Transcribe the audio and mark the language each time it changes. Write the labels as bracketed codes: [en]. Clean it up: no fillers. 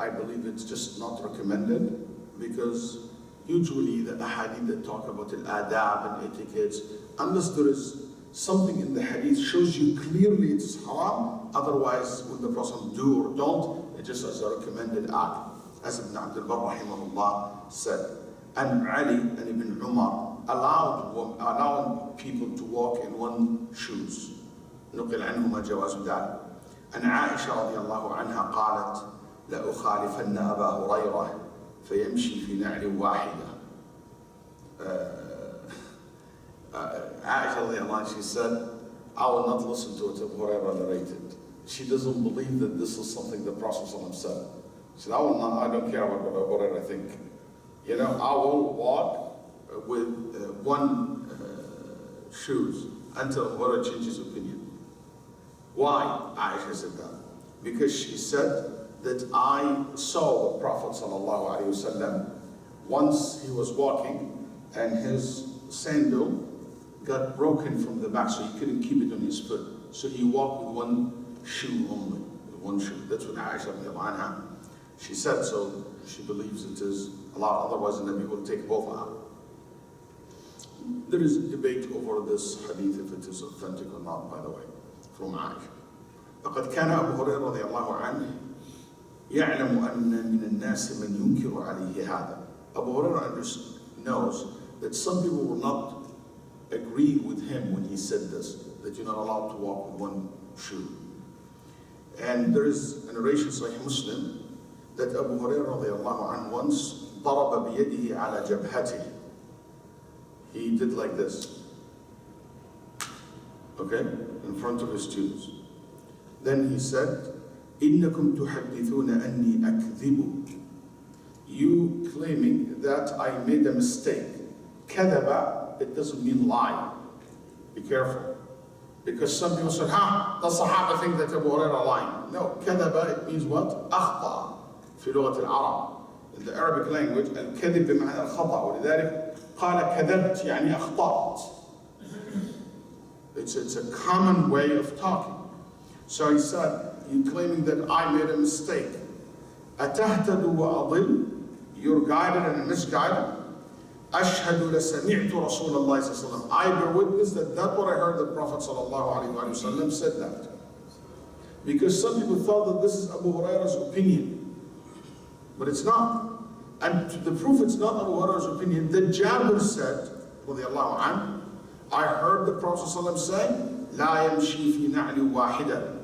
[en] I believe it's just not recommended, because usually the ahadith that talk about al-adab and etiquettes, unless there is something in the hadith shows you clearly it's haram, otherwise when the Prophet do or don't, it just as a recommended act, as Ibn Abdul Barr rahimahullah said. And Ali and Ibn Umar allowed people to walk in one shoes. [ar] نقل عنهما جواز ذلك. أن عائشة رضي الله عنها قالت لأخالفن أبا هريرة فيمشي في نعل واحدة. [en] Aisha radiallahu anha, she said, I will not listen to what Abu Hurairah narrated. She doesn't believe that this is something the Prophet said. She said, I don't care what Abu Hurairah think. You know, I will walk with one shoes until Abu Hurairah changes his opinion. Why Aisha said that? Because she said that I saw the Prophet sallallahu alaihi wasallam once he was walking and his sandal got broken from the back, so he couldn't keep it on his foot. So he walked with one shoe only, with one shoe. That's what Aisha radiallahu anha, she said, so she believes it is allowed, otherwise the Nabi will take both out. There is a debate over this hadith, if it is authentic or not, by the way, from Aisha. [ar] فقد كان أبو هريرة رضي الله عنه يعلم أن من الناس من ينكر عليه هذا. [en] Abu Hurairah knows that some people will not agree with him when he said this, that you're not allowed to walk with one shoe. And there is a narration, Sahih Muslim, that Abu Hurairah radiallahu anhu once [ar] ضرب بيده على جبهته. [en] He did like this, okay, in front of his students. Then he said, [ar] إنكم تحدثون أني أكذب. [en] You claiming that I made a mistake. كذب, it doesn't mean lie. Be careful. Because some people said, the Sahaba think that Abu Hurairah lying. No, كذب, it means what? [ar] أخطأ في لغة العرب. [en] In the Arabic language, [ar] الكذب بمعنى الخطأ. ولذلك قال كذبت يعني أخطأت. [en] It's a common way of talking. So he said, you claiming that I made a mistake. [ar] أتهتد وأضل? [en] You're guided and misguided. [ar] أشهد لسمعت رسول الله صلى الله عليه وسلم. [en] I bear witness that that's what I heard the Prophet صلى الله عليه وسلم said that. Because some people thought that this is Abu Hurairah's opinion. But it's not. And to the proof it's not Abu Hurairah's opinion, that Jabir said, رضي الله عنه, I heard the Prophet صلى الله عليه وسلم say, [ar] لا يمشي في نعل واحدة.